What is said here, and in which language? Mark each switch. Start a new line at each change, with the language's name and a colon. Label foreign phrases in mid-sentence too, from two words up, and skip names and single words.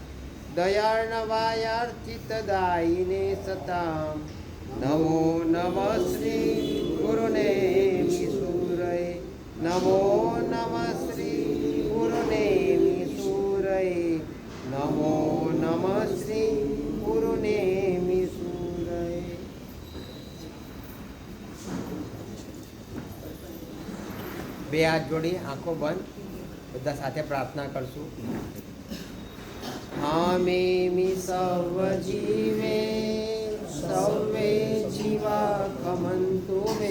Sanskrit: दयार्णवायार्चितदायिने सतां नमो नमः श्री गुरुनेमिसूरये नमो नमः श्री गुरुनेमिसूरये नमो नमः श्री गुरुनेमिसूरये
Gujarati: બે હાથ જોડી આંખો બંધ બધા સાથે પ્રાર્થના કરશું.
Prakrit languages: खामेमि सव्वजीवे सव्वे जीवा खमंतु मे